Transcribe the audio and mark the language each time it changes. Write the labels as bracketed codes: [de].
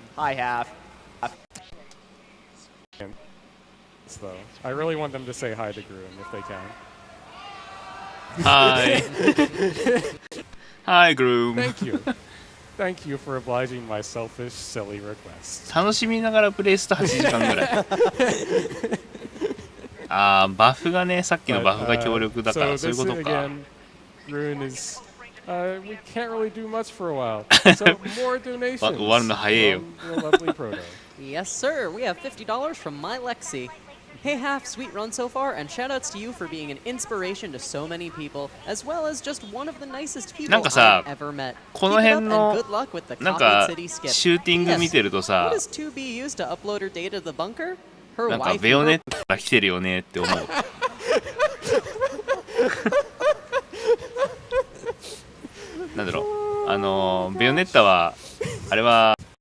[en] Hi, Half. Though I really want them to say hi to Groon if they can. Hi. Hi, Groom. Thank you. Thank you for obliging my selfish, silly request. [ja] 楽しみながらプレイすると8時間ぐらい。ああ、バフがね、さっきのバフが強力だからそういうことか。 [en] Groon is we can't really do much for a while. So more donations. [ja] 終わるの早いよ。 [en] Yes, sir. We have $50 from my Lexi. Hey, Half, sweet run so far, and shoutouts to you for being an inspiration to so many people, as well as just one of the nicest people I've ever met. [ja] この辺の [en] Good luck with the [ja] なんか [en] City skip. [ja] シューティング見てるとさ、 [en] What does 2B use to upload her data to the bunker? Her [ja] なんか [en] wife. [ja] ベヨネットから来てるよねって思う。なんだろう、ベヨネッタはあれは。